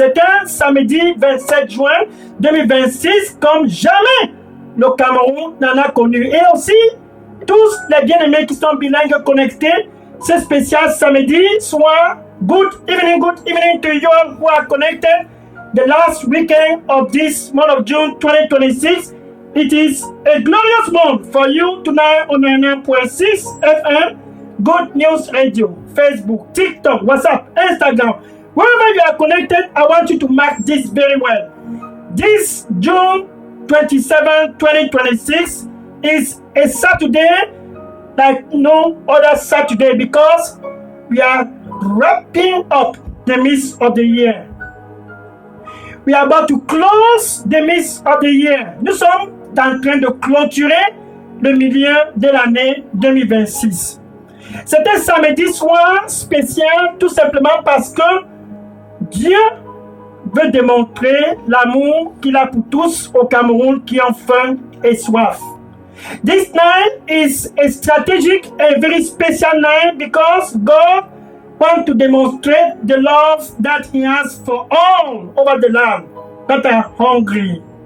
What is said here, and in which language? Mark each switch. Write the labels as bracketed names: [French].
[French] C'est un samedi 27 juin 2026 comme jamais le Cameroun n'en a connu. Et aussi, tous les bien-aimés qui sont bilingues connectés, ce spécial samedi soir, [English] good evening to you all who are connected. The last weekend of this month of June 2026, it is a glorious month for you tonight on 99.6 FM, Good News Radio, Facebook, TikTok, WhatsApp, Instagram. Wherever you are connected, I want you to mark this very well. This June 27, 2026 is a Saturday like no other Saturday because we are wrapping up the midst of the year. We are about to close the midst of the year. [French] Nous sommes en train de clôturer le milieu de l'année 2026. C'est un samedi soir spécial tout simplement parce que Dieu veut démontrer l'amour qu'il a pour tous au Cameroun qui ont faim et soif. [English] This night is a strategic and very special night because God want to demonstrate the love that he has for all over the land that are hungry.